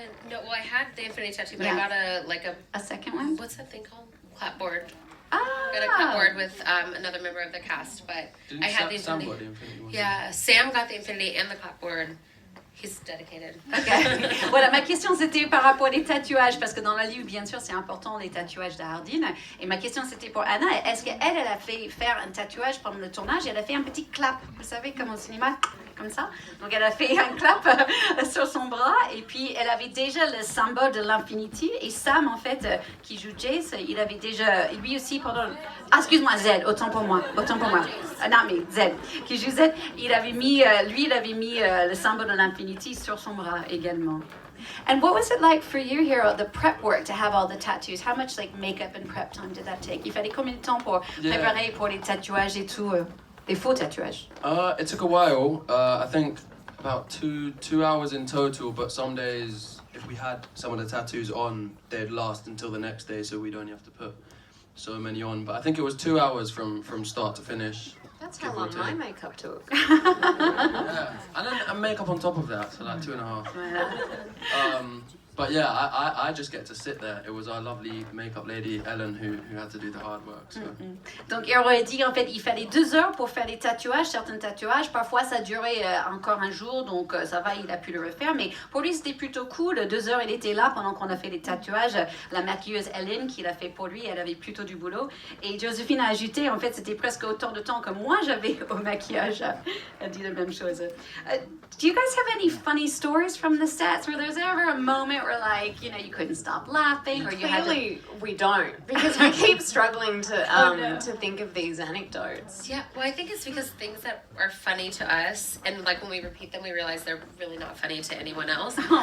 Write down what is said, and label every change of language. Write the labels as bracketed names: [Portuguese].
[English] No, well, I had the infinity tattoo, but Yeah. I got A second one? what's that thing called? Clapboard. Ah! I got a clipboard with another member of the cast, but Didn't I had the Sam infinity. got the Infinity one? Yeah, Sam got the infinity and the clapboard. He's dedicated. Okay. [French] Voilà, ma question c'était par rapport aux tatouages, parce que dans le livre, bien sûr, c'est important les tatouages de Hardin. Et ma question c'était pour Anna, est-ce qu'elle a fait faire un tatouage pendant le tournage? Elle a fait un petit clap, vous savez, comme au cinéma, comme ça. Donc elle a fait un clap sur son bras, et puis elle avait déjà le symbole de l'infinity. Et Sam, en fait, qui joue Jace, il avait déjà, lui aussi pendant... Ah, excuse-moi, Zed, autant pour moi. Non, mais Zed, qui joue Zed, il avait mis le symbole de l'infinity sur son bras également. [English] And what was it like for you here, the prep work, to have all the tattoos? How much like makeup and prep time did that take? [French] Il fallait combien de temps pour préparer pour les tatouages et tout, les faux tatouages? [English] It took a while. I think about two hours in total, but some days, if we had some of the tattoos on, they'd last until the next day, so we'd only have to put so many on. But I think it was 2 hours from start to finish. That's how long my makeup took. Yeah, and then makeup on top of that, so like 2.5. But yeah, I just get to sit there. It was our lovely makeup lady Ellen who had to do the hard work. So. [French] Donc il aurait dit en fait il fallait 2 heures pour faire les tatouages, certains tatouages. Parfois ça durait encore un jour, donc ça va, il a pu le refaire. Mais pour lui c'était plutôt cool. 2 heures il était là pendant qu'on a fait les tatouages. La maquilleuse Ellen qui l'a fait pour lui, elle avait plutôt du boulot. Et Josephine a ajouté en fait c'était presque autant de temps que moi j'avais au maquillage. Elle dit la même chose. [English] Do you guys have any funny stories from the sets? Where there's ever a moment where like, you know, you couldn't stop laughing or you had to... Clearly, we don't, because we keep struggling to think of these anecdotes. Yeah, well, I think it's because things that are funny to us, and like when we repeat them, we realize they're really not funny to anyone else.